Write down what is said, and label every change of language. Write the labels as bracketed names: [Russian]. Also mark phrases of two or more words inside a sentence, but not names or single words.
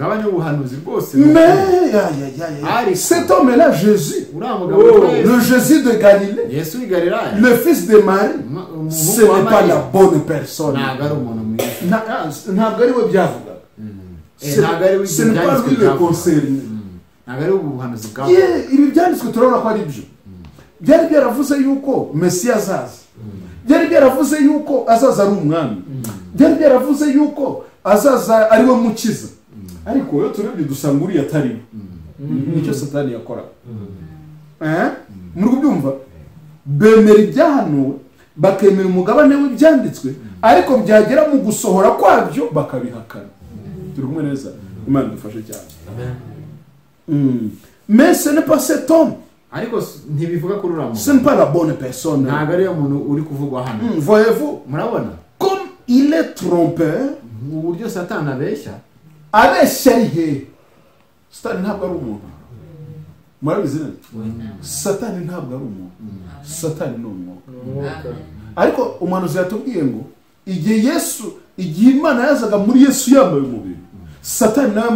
[French] Mais cet homme-là, Jésus, le Jésus de Galilée, le fils de Marie, ce n'est pas la bonne personne. Ce n'est pas lui le concerné. [Kinyarwanda] Ibi byanditswe turabona ko ari byo. Byari byaravuze yuko Mesiya azaza. Byari byaravuze yuko azaza ari umwami. Byari byaravuze yuko azaza ari we mukiza. Ariko yo turebye dusanga uri atari. Nicyo Satani yakora. Muri kubyumva? bemera ibyahanuwe bakemera umugabane w'ibyanditswe ariko byagera mu gusohora kwabyo bakabihakana. Turi kumwe neza? Imana dufashe cyane. [French] Mais ce n'est pas cet homme. [Kinyarwanda] Ariko ntibivuga kuri uramu. [French] Ce n'est pas la bonne personne. [Kinyarwanda] Ntabwo ari umuntu uri kuvugwa hano. [French] Voyez-vous? [Kinyarwanda] Murabona? [French] Comme il est trompeur, [Kinyarwanda] mu buryo Satani abeshya. Abeshya ihe. Satani ntabwo ari umuntu. Murabizi neza? Satani ntabwo ari umuntu. Satani ni umwuka. Ariko umuhanuzi yatubwiye ngo igihe Imana yazaga muri Yesu yambaye umubiri, Satani nawe